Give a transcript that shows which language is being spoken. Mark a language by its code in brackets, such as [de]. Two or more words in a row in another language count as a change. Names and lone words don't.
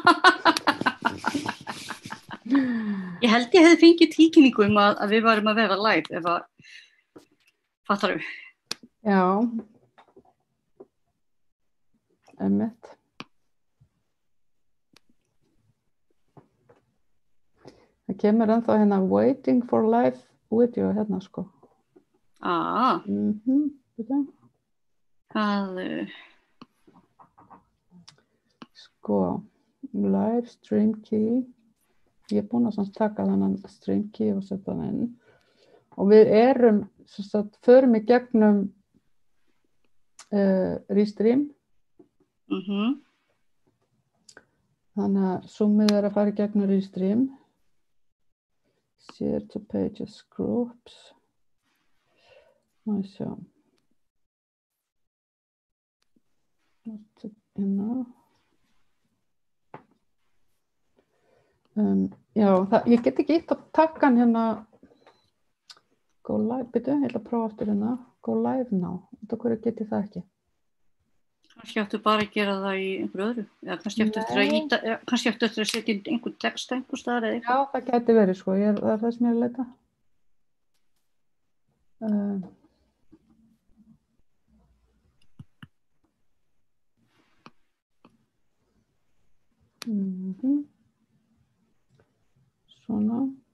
[is] Ég held ég hefði fengið tilkynningu að við varum að vera live ef að, fattar við? Já. Einmitt. Það kemur ennþá hérna [en] waiting for live video [is] hérna sko. [en] Sko, live stream key. [is] Ég búin að taka þennan [en] stream key [is] og setja hann inn. Og við erum, förum í gegnum restream. Þannig að zoomið að fara í gegnum restream. [en] Share to pages groups. [is] Má ég sjá. Hérna. Já, ég get ekki ítt að taka hann hérna. [en] Go live, [is] byrju, ég ætla að prófa aftur hérna. [en] Go live now. [is] Þetta hverju get ég það ekki? Kannski áttu bara að gera það í einhverju öðru. Eða kannski áttu eftir að setja inn einhvern text einhver staðar eða eitthvað. Já, það gæti verið sko. Það er það sem ég er að leita. Svona.